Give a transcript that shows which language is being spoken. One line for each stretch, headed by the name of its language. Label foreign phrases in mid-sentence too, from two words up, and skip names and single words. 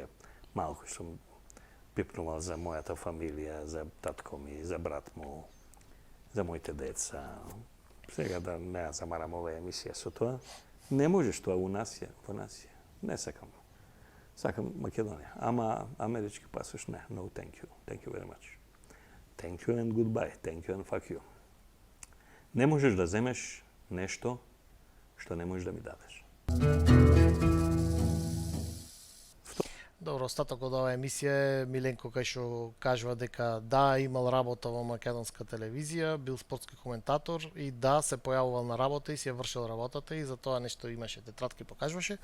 Macedonian: Малку сум пипнувал за мојата фамилија, за татко ми, за брат му, за моите деца. Сега да не ја замарам оваа емисија со тоа. Не можеш тоа во нас. Не сакам. Сакам Македонија. Ама амерички пасош не.
English: No, thank you. Thank you very much. Thank you and goodbye. Thank you and fuck you.
Macedonian: Не можеш да земеш нешто што не можеш да ми дадеш. Добро, остаток од оваа емисија е Миленко кај што кажува дека да, имал работа во македонска телевизија, бил спортски коментатор и да, се појавувал на работа и си ја вршил работата и за тоа нешто имаше тетрадки покажуваше.